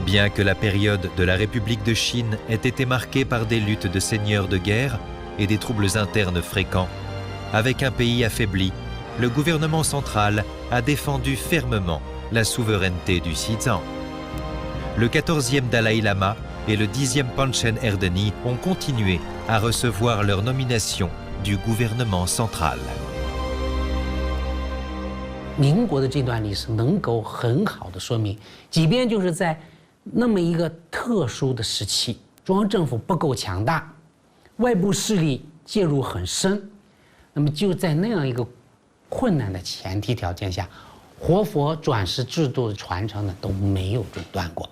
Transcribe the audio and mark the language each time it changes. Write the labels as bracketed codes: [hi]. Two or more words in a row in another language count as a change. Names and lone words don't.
[fr] Bien que la période de la République de Chine ait été marquée par des luttes de seigneurs de guerre et des troubles internes fréquents, avec un pays affaibli, le gouvernement central a défendu fermement la souveraineté du Xizang. Le 14e Dalai Lama et le 10e Panchen Erdeni ont continué à recevoir leur nomination du gouvernement central. [zh] 民国的这段历史能够很好的说明，即便就是在那么一个特殊的时期，中央政府不够强大，外部势力介入很深，那么就在那样一个困难的前提条件下，活佛转世制度的传承呢都没有中断过。